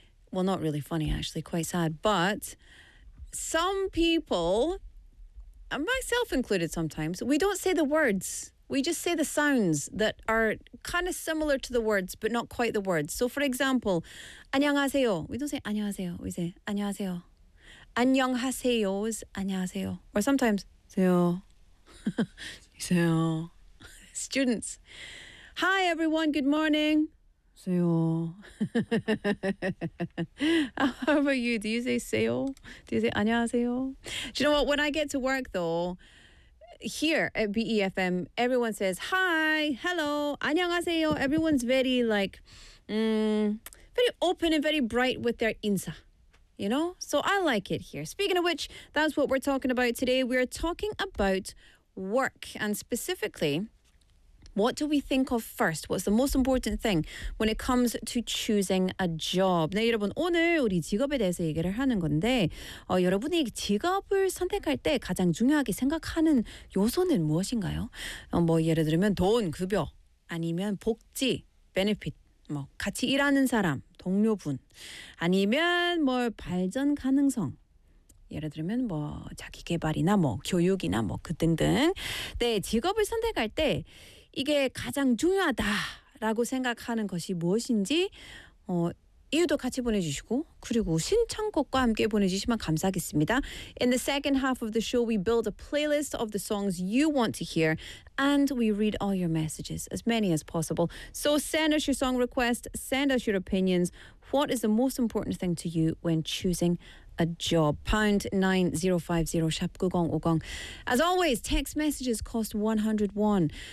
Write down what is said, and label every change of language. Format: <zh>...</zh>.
<en>Well, not really funny, actually. Quite sad. But some people, and myself included sometimes, we don't say the words. We just say the sounds that are kind of similar to the words, but not quite the words. So, for example, 안녕하세요. We don't say 안녕하세요. We say 안녕하세요. 안녕하세요 is 안녕하세요. Or sometimes 세요. 세요. Students. Hi, everyone. Good morning.</en> <ko>세요.</ko> <en>How about you? Do you say 세요? Do you say 안녕하세요? Do you know what? When I get to work, though, here at BEFM, everyone says, hi, hello, 안녕하세요. Everyone's very, like, very open and very bright with their 인사, you know? So I like it here. Speaking of which, that's what we're talking about today. We're talking about work, and specifically, what do we think of first? What's the most important thing when it comes to choosing a job?</en> <ko>네, 여러분, 오늘 우리 직업에 대해서 얘기를 하는 건데 여러분이 직업을 선택할 때 가장 중요하게 생각하는 요소는 무엇인가요? 뭐 예를 들면 돈, 급여, 아니면 복지, 베네핏, 뭐 같이 일하는 사람, 동료분, 아니면 뭐 발전 가능성, 예를 들면 뭐 자기 개발이나 뭐 교육이나 뭐 그 등등. 네, 직업을 선택할 때 이게 가장 중요하다라고 생각하는 것이 무엇인지 이유도 같이 보내주시고 그리고 신청곡과 함께 보내주시면 감사하겠습니다.</ko> <en>In the second half of the show, we build a playlist of the songs you want to hear and we read all your messages, as many as possible. So send us your song request, send us your opinions. What is the most important thing to you when choosing a job? #9050 #9050. As always, text messages cost 100 won.</en>